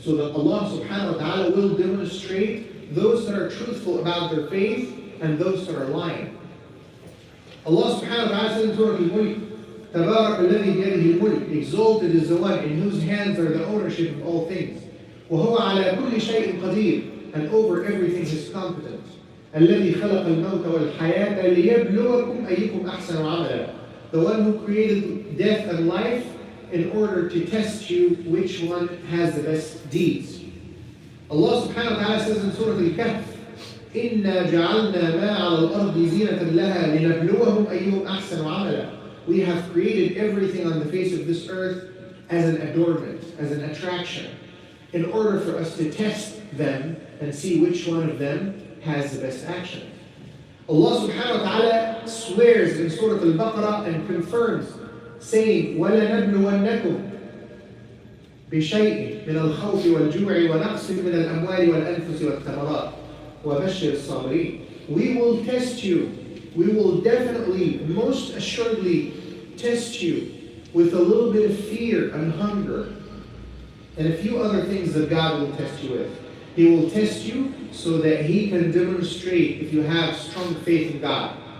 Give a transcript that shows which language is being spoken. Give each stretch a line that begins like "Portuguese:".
English: So that Allah subhanahu wa ta'ala will demonstrate those that are truthful about their faith and those that are lying. Allah subhanahu wa ta'ala says in Surah Al-Mulk,
Arabic: تبارك الذي بيده الملك.
English: Exalted is the one in whose hands are the ownership of all things.
Arabic: وهو على كل شيء قدير.
English: And over everything is competent.
Arabic: الذي خلق الموت والحياة ليبلوكم أيكم أحسن عملا.
English: The one who created death and life in order to test you which one has the best deeds. Allah subhanahu wa ta'ala says in Surah Al-Kahf,
Arabic: إِنَّا جَعَلْنَا مَا عَلَى الْأَرْضِ زِينَةً لَهَا لِنَبْلُوَهُمْ أَيُّهُمْ أَحْسَنُ عَمَلًا.
English: We have created everything on the face of this earth as an adornment, as an attraction, in order for us to test them and see which one of them has the best action. Allah subhanahu wa ta'ala swears in Surah Al-Baqarah and confirms saying,
Arabic: وَلَنَبْلُوَنَّكُمْ بشيء من الخوف والجوع ونقص من الأموال والأنفس والثمرات وبشر الصابرين.
English: We will test you. We will definitely, most assuredly test you with a little bit of fear and hunger and a few other things that God will test you with. He will test you so that He can demonstrate if you have strong faith in God.